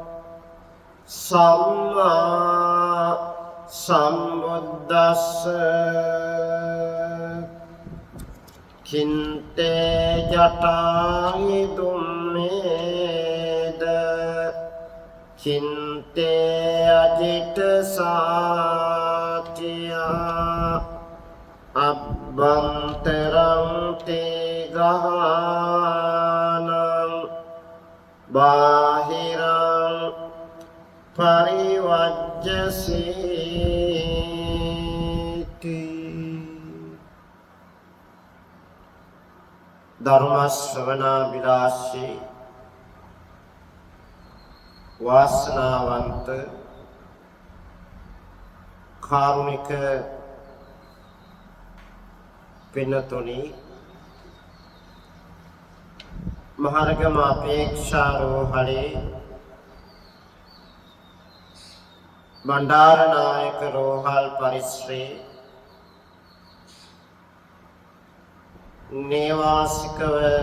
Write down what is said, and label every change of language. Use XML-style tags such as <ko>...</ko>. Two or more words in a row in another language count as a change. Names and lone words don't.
<pi>සම්මා සම්බුද්දස්ස කින්තේ ජටායි දුම්මේද කින්තේ අජිත සාතියා අබ්බන්තරං තේ ගානං බාහිරං පරිවජ්ජසීති</pi> <si>ධර්ම ශ්‍රවණාබිලාෂී වාසනාවන්ත කාරුණික පින්නතුනි මහරගම අපේක්ෂාරෝහලේ බණ්ඩාරනායක රෝහල් පරිශ්‍රයේ නේවාසිකව</si>